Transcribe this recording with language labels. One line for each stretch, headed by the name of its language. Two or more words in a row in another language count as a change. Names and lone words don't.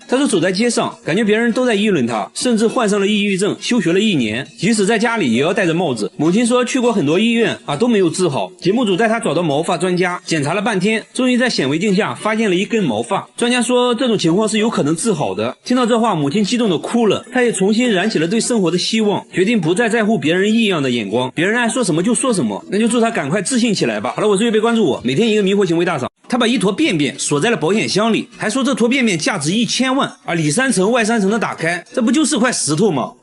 Chinese: 他說走在街上，感覺別人都在議論他，甚至患上了抑鬱症，休學了1年，即使在家裡也要戴着帽子。母親說去過很多醫院都沒有治好。節目組帶他找到毛髮專家，檢查了半天，終於在顯微鏡下發現了一根毛髮。專家說這種情況是有可能治好的。聽到這話，母親激動地哭了，她也重新燃起了對生活的希望，決定不再在乎別人異樣的眼光，別人愛說什麼就說什麼，那就祝他趕快自信起來吧。好了，我是月貝，關注我，每天一個迷惑行為大賞。他把一坨便便鎖在了保險箱裡，還說這坨便便價值1000萬，裡3層外3層的打開，這不就是塊石頭嗎？